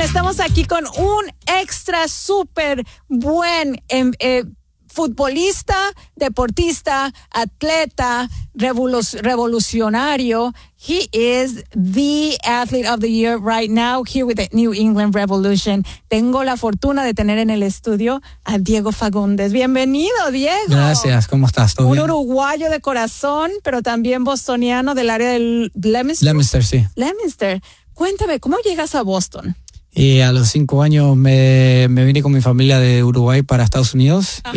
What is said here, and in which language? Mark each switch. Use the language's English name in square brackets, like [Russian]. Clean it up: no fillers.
[Spanish] Estamos aquí con un extra súper buen futbolista, deportista, atleta, revolucionario. [English] He is the athlete of the year right now here with the New England Revolution. [Spanish] Tengo la fortuna de tener en el estudio a Diego Fagundes. Bienvenido, Diego. Gracias. ¿Cómo estás? ¿Todo bien? Un uruguayo de corazón, pero también bostoniano del área del Leominster. Leominster, sí. Leominster. Cuéntame, ¿cómo llegas a Boston? Y a los 5 años me vine con mi familia de Uruguay para Estados Unidos. Ajá.